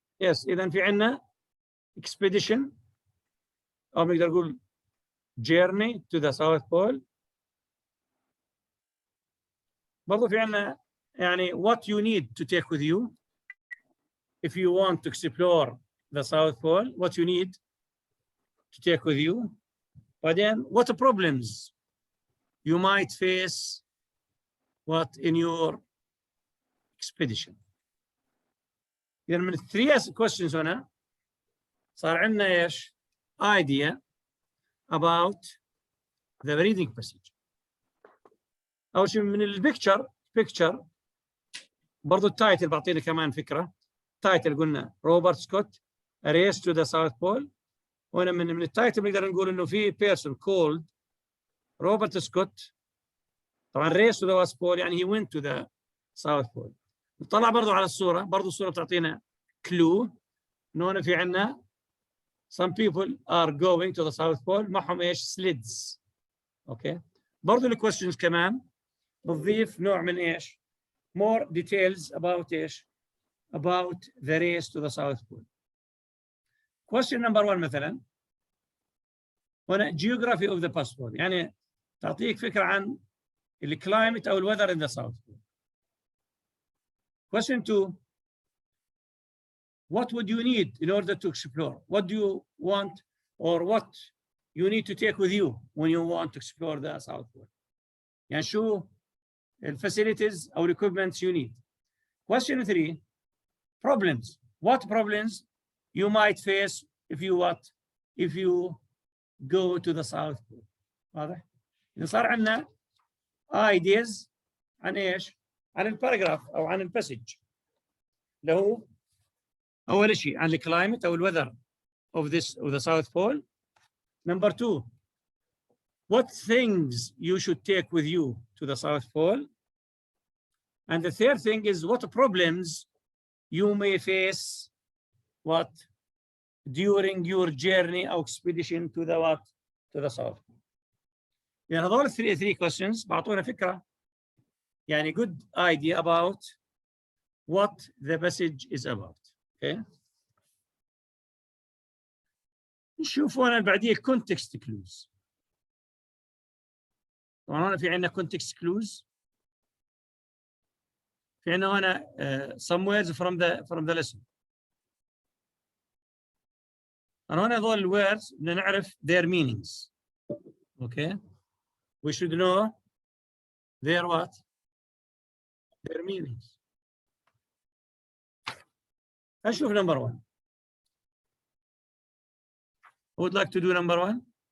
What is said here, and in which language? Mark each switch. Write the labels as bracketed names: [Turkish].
[Arabic] يس اذا في عندنا expedition او بنقدر نقول [English] journey to the South Pole. [Arabic] برضه في عندنا يعني [English] what you need to take with you if you want to explore the South Pole, what you need to take with you. [Arabic] بعدين [English] what problems you might face what in your expedition. [Arabic] إذا من 3 questions هنا صار عندنا ايش؟ [English] idea about the reading passage. [Arabic] أول شيء من البيكتشر برضو التايتل بعطينا كمان فكرة. تايتل قلنا روبرت سكوت [English] A Race to the South Pole. [Arabic] وهنا من التايتل نقدر نقول إنه في person called روبرت سكوت. طبعا [English] Race to the South Pole [Arabic] يعني [English] he went to the South Pole. [Arabic] نطلع برضو على الصورة، برضو الصورة بتعطينا clue إنه هنا في عندنا [English] some people are going to the South Pole [Arabic] معهم إيش؟ slids. أوكي. برضو الquestions كمان بتضيف نوع من إيش؟ [English] more details about [Arabic] إيش؟ [English] about the race to the South Pole. Question number 1 [Arabic] مثلا هنا [English] geography of the South Pole [Arabic] يعني تعطيك فكرة عن الكلايمت أو [English] الweather in the South Pole. Question 2 what would you need in order to explore? What do you want or what you need to take with you when you want to explore the South Pole? [Arabic] يعني شو [English] facilities or equipment you need. Question 3 problems. What problems you might face if you go to the South Pole. [Arabic] واضح؟ إذا صار عندنا ideas عن ايش؟ عن الباراجراف او عن الباسج اللي هو اول شيء عن الكلايمت او الوذر [English] of the South Pole. Number 2 what things you should take with you to the South Pole. And the third thing is what problems you may face during your journey or expedition to the South Pole. [Arabic] يعني هذول [English] 3 questions [Arabic] بعطونا فكرة يعني [English] good idea about what the passage is about. Okay. [Arabic] نشوف هنا بعديه context clues. طبعا هنا في عندنا context clues. في عندنا هنا [English] some words from the lesson. [Arabic] أنا هنا هذول الwords بدنا نعرف [English] their meanings. Okay. We should know their what? Their meanings. [Arabic] أشوف number 1. [English] Who would like to do number 1?